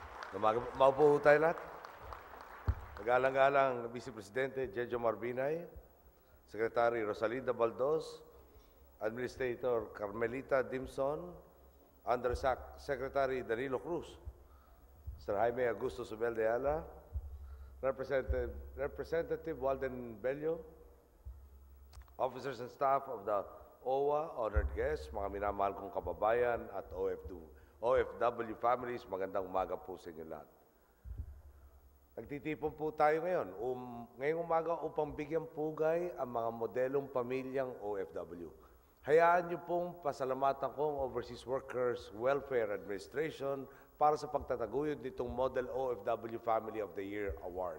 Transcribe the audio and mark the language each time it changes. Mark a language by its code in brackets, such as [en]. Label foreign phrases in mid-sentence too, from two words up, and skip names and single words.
[tl] Maupo tayo lahat. Magalang-galang Vice Presidente Jejo Marbinay, Secretary Rosalinda Baldos, Administrator Carmelita Dimson, Secretary Danilo Cruz, Sir Jaime Augusto Subel de Ayala, Representative Walden Bello, [en] officers and staff of the OWA, honored guests, [tl] mga minamahal kong kababayan at [en] OFW families, [tl] magandang umaga po sa inyo lahat. Nagtitipon po tayo ngayon, ngayong umaga upang bigyang pugay ang mga modelong pamilyang OFW. Hayaan niyo pong pasalamatan ko ang Overseas Workers Welfare Administration para sa pagtataguyod nitong Model OFW Family of the Year Award.